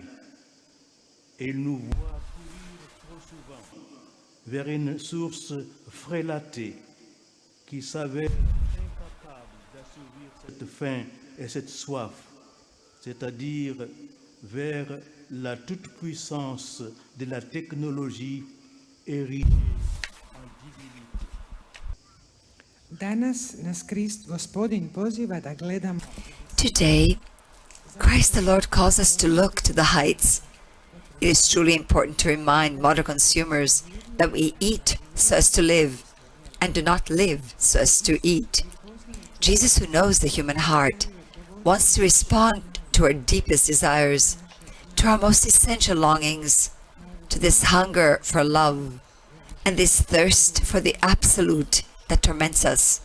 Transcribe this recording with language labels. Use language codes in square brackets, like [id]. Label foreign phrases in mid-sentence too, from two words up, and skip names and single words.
[fr] Et il nous voit courir trop souvent vers une source frélatée qui s'avère incapable d'assouvir cette faim et cette soif, c'est-à-dire vers la toute-puissance de la technologie érigée en divinité. [hr] Danas nas Gospodin poziva da gledamo [en] Today, Christ the Lord calls us to look to the heights. It is truly important to remind modern consumers that we eat so as to live, and do not live so as to eat. Jesus, who knows the human heart, wants to respond to our deepest desires, to our most essential longings, to this hunger for love, and this thirst for the absolute that torments us.